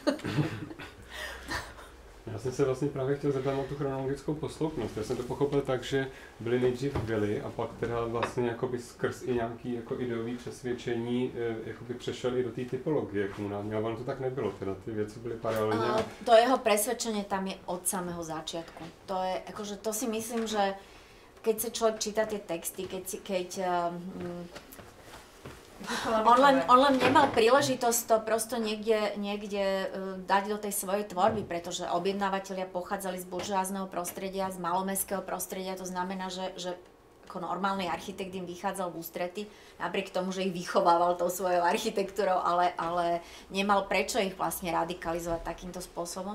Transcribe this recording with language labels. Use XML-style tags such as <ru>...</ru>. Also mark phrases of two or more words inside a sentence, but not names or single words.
<cs>Já jsem se vlastně právě chtěl zeptat na tu chronologickou posloupnost. Já jsem to pochopil tak, že byly nejdřív vily a pak teda vlastně jakoby skrz i nějaký jako ideový přesvědčení jakoby přešel i do té typologie komunální, ale ono to tak nebylo, teda ty věci byly paralelně.</cs> <sk>To jeho presvedčenie tam je od samého začiatku. To je, akože to si myslím, že keď sa človek číta tie texty, on len nemal príležitosť to prosto niekde dať do tej svojej tvorby, pretože objednávateľia pochádzali z buržoázneho prostredia, z malomestského prostredia, to znamená, že ako normálny architekt im vychádzal v ústrety, napriek tomu, že ich vychovával tou svojou architektúrou, ale nemal prečo ich vlastne radikalizovať takýmto spôsobom.</sk>